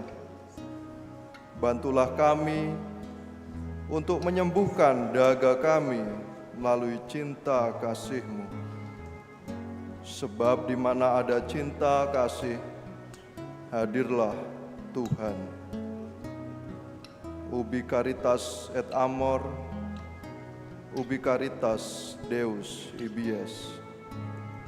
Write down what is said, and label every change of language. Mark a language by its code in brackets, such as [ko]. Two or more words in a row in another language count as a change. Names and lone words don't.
[id] Bantulah kami untuk menyembuhkan dahaga kami melalui cinta kasih-Mu. Sebab di mana ada cinta kasih, hadirlah Tuhan. [la] Ubi caritas et amor, ubi caritas Deus ibies.